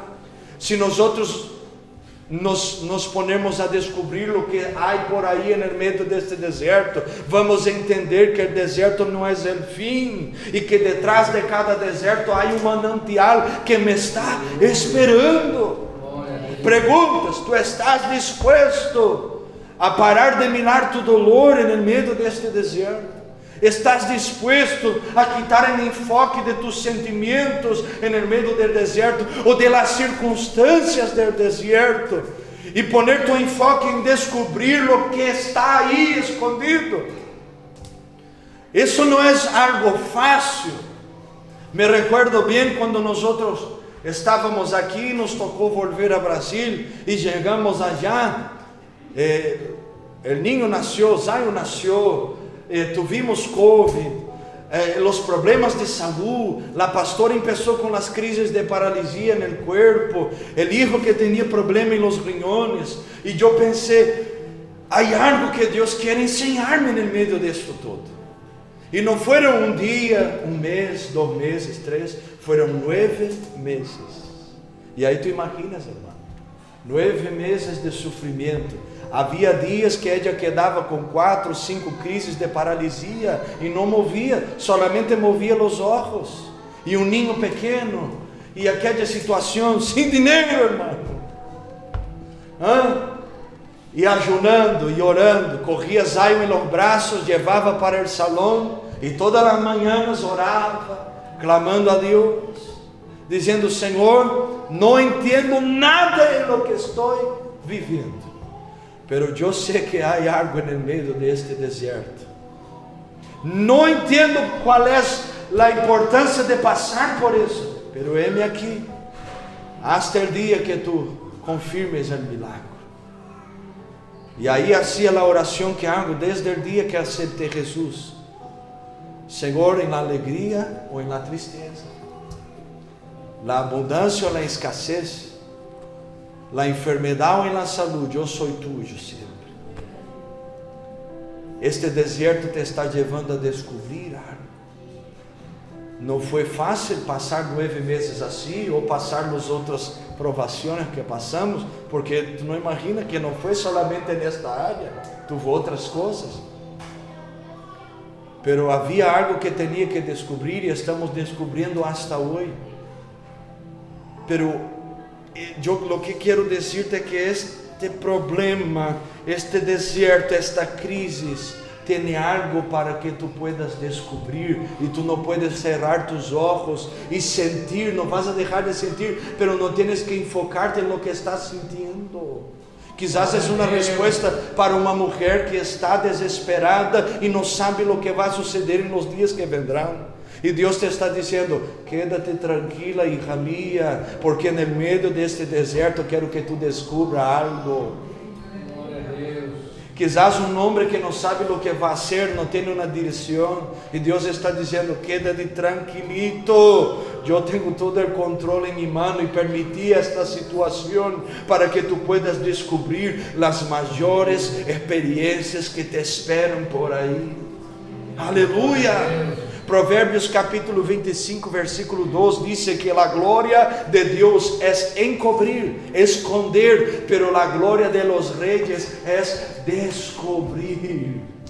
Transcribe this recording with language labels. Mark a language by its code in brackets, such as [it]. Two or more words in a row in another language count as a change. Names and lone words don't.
[pt] Se nós [es] nos ponemos a [pt] descobrir o que há por aí no meio deste deserto, vamos entender que o deserto não é o fim, e que detrás de cada deserto há um manantial que me está esperando. Perguntas: tu estás disposto a parar de [es] mirar tu dolor [pt] no meio deste deserto? Estás disposto a quitar o enfoque [es] de tus sentimentos [pt] no meio do deserto, ou [es] de las circunstâncias [pt] do deserto, e [es] poner tu enfoque [pt] em descobrir o que está aí escondido? Isso não é algo fácil. [es] Me recuerdo [pt] bem quando nós estávamos aqui, nos tocou [es] volver a [pt] Brasil, e chegamos allá. [es] el niño nació, Zion nació, tuvimos COVID, los problemas de salud, la pastora empezó con las crisis de paralisia en el cuerpo, el hijo que tenía problema en los riñones, y yo pensé, hay algo que Dios quiere enseñarme en el medio de esto todo. Y no fueron un día, un mes, 2 meses, 3, fueron 9 meses. Y ahí tú imaginas, hermano, 9 meses de sufrimiento. [pt] Havia dias que [es] ella quedava [pt] com 4, 5 crises de paralisia e não movia, solamente movia os olhos. E um ninho pequeno, e aquela situação sem dinheiro, irmão. E ayunando e orando, corria Zion [es] em los braços, [pt] levava para o salão e todas as manhãs orava, clamando a Deus, dizendo: Senhor, não entendo nada [es] em lo que [pt] estou vivendo, pero eu sei que há algo no meio deste deserto. Não entendo qual é a importância de passar por isso, [es] pero heme aqui, hasta el dia que tu confirmes [pt] o milagre. E aí [es] hacía a oração que hago [pt] desde o dia que aceptei Jesus: Senhor, [es] em la alegria [pt] ou [es] em la tristeza, la abundância [pt] ou [es] la escassez, la enfermedade [pt] ou [es] em la saúde, [pt] eu [es] sou tuyo [pt] sempre. Este deserto te está levando a descobrir algo. Não foi fácil passar 9 meses assim, ou passar as outras provações que passamos, porque tu não imagina que não foi solamente nesta área, tuvo outras coisas. Pero havia algo que tinha que descobrir e estamos descobrindo hasta hoje. Pero lo que quero dizer é que este problema, este deserto, esta crise, tem algo para que [es] tu puedas [pt] descobrir, e [es] tu não puedes cerrar tus ojos [pt] e sentir, [es] não vas a [pt] deixar de sentir, pero não [es] tienes que enfocarte en lo que estás sintiendo. [pt] Quizás é uma resposta para uma mulher que está desesperada e não sabe o que vai suceder nos dias [es] que vendrão. [pt] E Deus te está dizendo: [es] quédate tranquila, hija mía, [pt] porque no meio deste deserto quero que tu descubra algo. Quizás um homem que não sabe o que vai ser, não tem uma direção, e Deus está dizendo: [es] quédate tranquilito, [pt] eu tenho todo o controle em minha mão e permiti esta situação para que [es] tu puedas [pt] descobrir as maiores experiências que te esperam por aí. Aleluia! Provérbios capítulo 25, versículo 2 diz que a glória de Deus é encobrir, esconder, pero a glória [es] de los reyes [pt] é descobrir.